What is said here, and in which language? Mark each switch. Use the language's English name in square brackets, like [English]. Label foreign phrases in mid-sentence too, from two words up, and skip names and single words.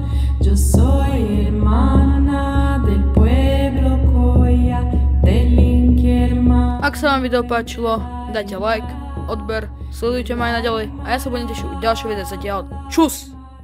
[Spanish] Yo soy hermana del pueblo Coya, del Inti hermano. [Slovak] Ak sa vám video páčilo, dajte like, odber, sledujte ma aj naďalej a ja sa budem tešiť u ďalšie videa zatiaľ. Čus!